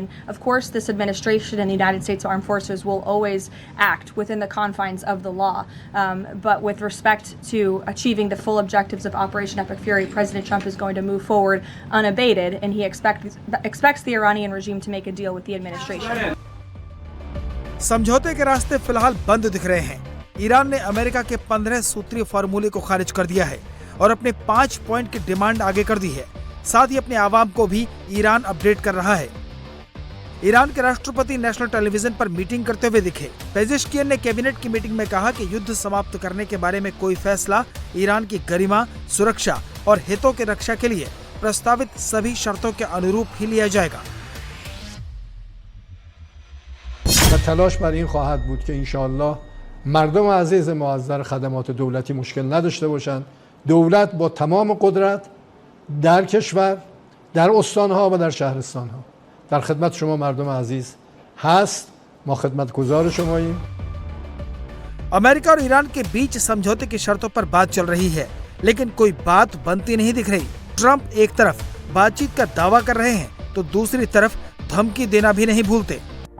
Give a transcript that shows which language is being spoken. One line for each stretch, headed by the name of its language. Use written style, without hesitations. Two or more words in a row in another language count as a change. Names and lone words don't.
English: Of course, this administration and the United States Armed Forces will always act within the confines of the law. But with respect to achieving the full objectives of Operation Epic Fury, President Trump is going to move forward unabated, and he expects the Iranian regime to make a deal with the administration.
Hindi: समझौते के रास्ते फिलहाल बंद दिख रहे हैं। ईरान ने अमेरिका के 15 सूत्रीय फार्मूले को खारिज कर दिया है और अपने 5 पॉइंट की डिमांड आगे कर दी है। साथ ही अपने आवाम को भी ईरान अपडेट कर रहा है। ईरान के राष्ट्रपति
English: National Television
Hindi: पर मीटिंग करते हुए दिखे। पेजेश्कियन ने कैबिनेट की मीटिंग में कहा कि युद्ध समाप्त करने के बारे में कोई फैसला ईरान की गरिमा, सुरक्षा और हितों की रक्षा के लिए प्रस्तावित सभी शर्तों के अनुरूप ही लिया जाएगा।
Persian: و تلاش بر این خواهد بود که انشاءالله مردم عزیز ما از نظر خدمات دولتی مشکل نداشته باشند. دولت با تمام قدرت در کشور، در استانها و در شهرستانها در خدمت شما مردم عزیز هست. ما خدمتگزار شماییم.
Hindi: अमेरिका और ईरान के बीच समझौते की शर्तों पर बात चल रही है, लेकिन कोई बात बनती नहीं दिख रही। ट्रंप एक तरफ बातचीत का दावा कर रहे हैं तो दूसरी तरफ धमकी देना भी नहीं भूलते।